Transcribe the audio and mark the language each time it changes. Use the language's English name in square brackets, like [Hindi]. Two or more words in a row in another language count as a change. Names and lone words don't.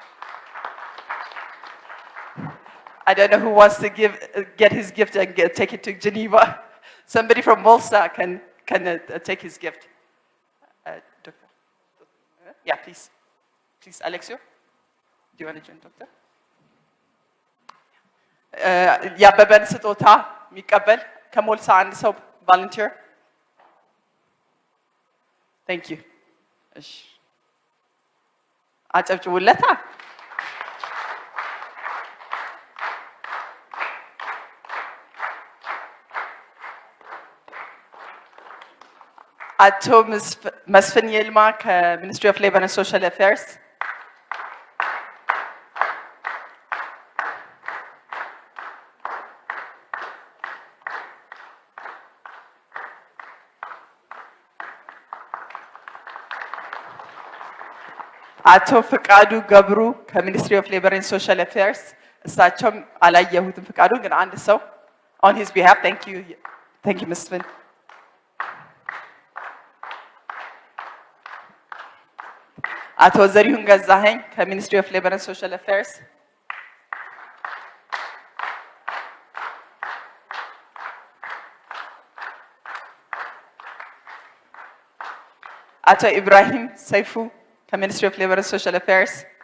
[English] I don't know who wants to get his gift and take it to Geneva. Somebody from MoLSA can take his gift. Doctor? Yeah, please. Please, Alexio. Do you want to join, Doctor? [Amharic] የአበበን ስጦታ የሚቀበል ከሞልሳ አንድ ሰው volunteer. [English] Thank you. [Amharic] አጨብጭቡለታ። አቶ መስፍን ይልማ ከሚኒስትሪ ኦፍ ሌበር ኤንድ ሶሻል አፌርስ፣ አቶ ፍቃዱ ገብሩ ከሚኒስትሪ ኦፍ ሌበር ኤንድ ሶሻል አፌርስ፣ እሳቸውም አላየሁትም ፍቃዱ ግን አንድ ሰው [English] on his behalf thank you [Amharic] መስፍን። አቶ ዘሪሁን ገዛኸኝ ከሚኒስትሪ ኦፍ ሌበር ኤንድ ሶሻል አፌርስ፣ አቶ ኢብራሂም ሰይፉ ከሚኒስትሪ ኦፍ ሌበር ኤንድ ሶሻል አፌርስ፣